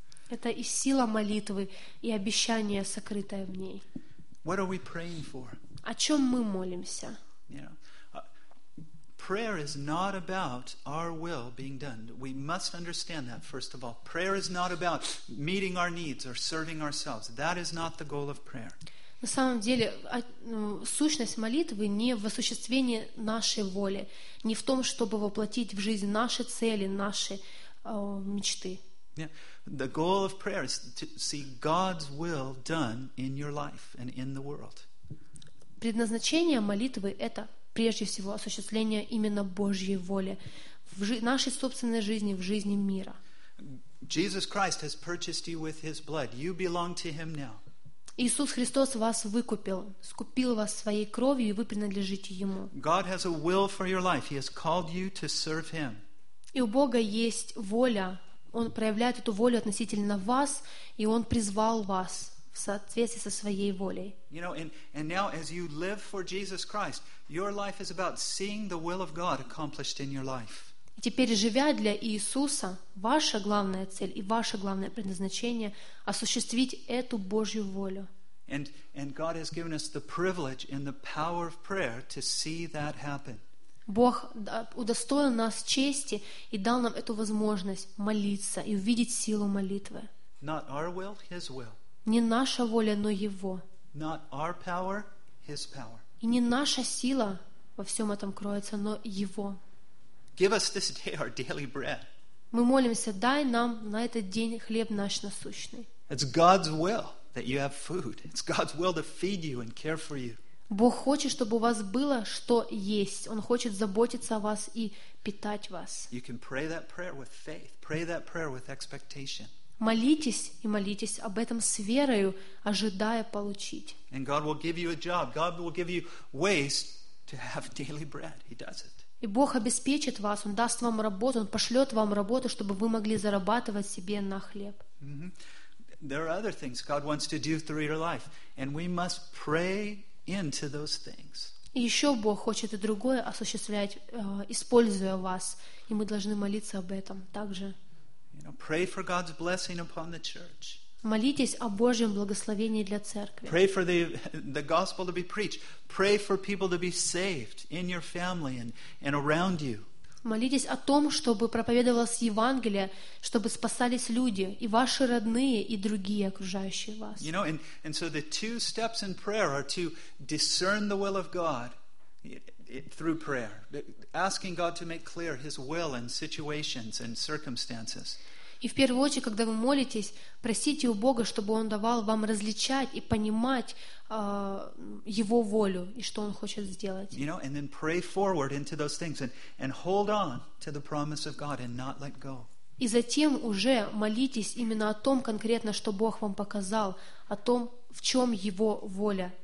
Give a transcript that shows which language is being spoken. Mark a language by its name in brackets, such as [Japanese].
[Russian] Это и сила молитвы, и обещание, сокрытое в ней. О чем мы молимся? [English] Prayer is not about our will being done. We must understand that, first of all. Prayer is not about meeting our needs or serving ourselves. That is not the goal of prayer. [Russian] На самом деле, сущность молитвы не в осуществлении нашей воли, не в том, чтобы воплотить в жизнь наши цели, наши мечты. [English] Yeah. The goal of prayer is to see God's will done in your life and in the world. [Russian] Предназначение молитвы — это, прежде всего, осуществление именно Божьей воли в нашей собственной жизни, в жизни мира. [English] Jesus Christ has purchased you with His blood. You belong to Him now. [Russian] Иисус Христос вас выкупил, скупил вас своей кровью, и вы принадлежите Ему. [English] God has a will for your life. He has called you to serve Him. [Russian] И у Бога есть воля. Он проявляет эту волю относительно вас, и Он призвал вас в соответствии со своей волей. [English] You know, and now as you live for Jesus Christ, your life is about seeing the will of God accomplished in your life. [Russian] И теперь, живя для Иисуса, ваша главная цель и ваше главное предназначение — осуществить эту Божью волю. [English] And God has given us the privilege and the power of prayer to see that happen. [Russian] Бог удостоил нас чести и дал нам эту возможность молиться и увидеть силу молитвы. [English] Not our will, His will. [Russian] Не наша воля, но Его. [English] Not our power, His power. [Russian] И не наша сила во всем этом кроется, но Его. [English] Give us this day our daily bread. [Russian] Мы молимся, дай нам на этот день хлеб наш насущный. [English] It's God's will that you have food. It's God's will to feed you and care for you. [Russian] Бог хочет, чтобы у вас было что есть. Он хочет заботиться о вас и питать вас. [English] You can pray that prayer with faith. Pray that prayer with expectation. [Russian] Молитесь и молитесь об этом с верою, ожидая получить. [English] And God will give you a job. God will give you ways to have daily bread. He does it. [Russian] И Бог обеспечит вас, Он даст вам работу, Он пошлет вам работу, чтобы вы могли зарабатывать себе на хлеб. Mm-hmm. [English] There are other things God wants to do through your life, and we must pray into those things. [Russian] И еще Бог хочет и другое осуществлять, используя вас, и мы должны молиться об этом также. [English] You know, pray for God's blessing upon the church. [Russian] Молитесь о Божьем благословении для церкви. [English] Pray for the gospel to be preached. Pray for people to be saved in your family and around you. [Russian] Молитесь о том, чтобы проповедовалось Евангелие, чтобы спасались люди, и ваши родные, и другие окружающие вас. [English] You know, and so the two steps in prayer are to discern the will of God through prayer, asking God to make clear His will in situations and circumstances. [Russian] И в первую очередь, когда вы молитесь, просите у Бога, чтобы Он давал вам различать и понимать Его волю и что Он хочет сделать. [English] You know, and then pray forward into those things and hold on to the promise of God and not let go. [Russian] И затем уже молитесь именно о том конкретно, что Бог вам показал, о том, в чем Его воля.